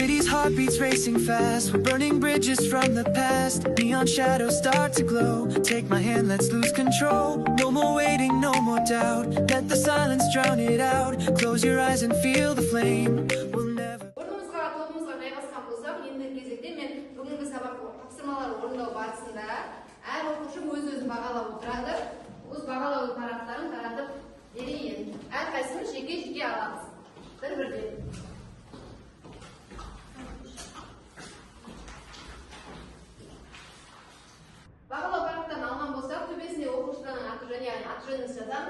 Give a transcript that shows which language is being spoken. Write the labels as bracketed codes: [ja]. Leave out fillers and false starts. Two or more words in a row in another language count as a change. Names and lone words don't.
[en] heartbeats racing fast. We're burning bridges from the past. Neon shadows start to glow. Take my hand, let's lose control. No more waiting, no more doubt. Let the silence drown it out. Close your eyes and feel the flame. We'll never. [kk] Орнымызға, тобымызға жайғасқан болсақ, ендігі кезекте мен бүгінгі сабақ тапсырмалар орындау барысында әр оқушы өз-өзін бағалап отырады. Өз бағалау парақтарын таратып берейін. Әрқайсымыз жеке-жеке аламыз. Бір-бірден. Бағалау парақтарын алған болсақ, төбесінде оқушылардың аты жөнін жазамыз.